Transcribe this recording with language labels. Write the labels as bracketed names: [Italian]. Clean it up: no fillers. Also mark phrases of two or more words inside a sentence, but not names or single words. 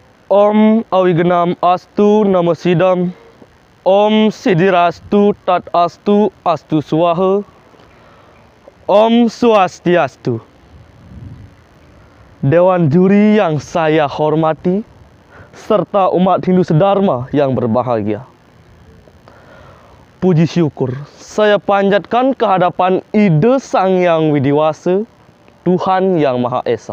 [Sanskrit] ॐ अविघ्नम् अस्तु नमो सिद्धम्। ॐ सिद्धिरस्तु तत् अस्तु अस्तु स्वाहा. ॐ स्वस्त्यस्तु. [Indonesian] Dewan juri yang saya hormati, serta umat Hindu sedharma yang berbahagia. Puji syukur saya panjatkan kehadapan Ide Sang Yang Widiwasa, Tuhan Yang Maha Esa.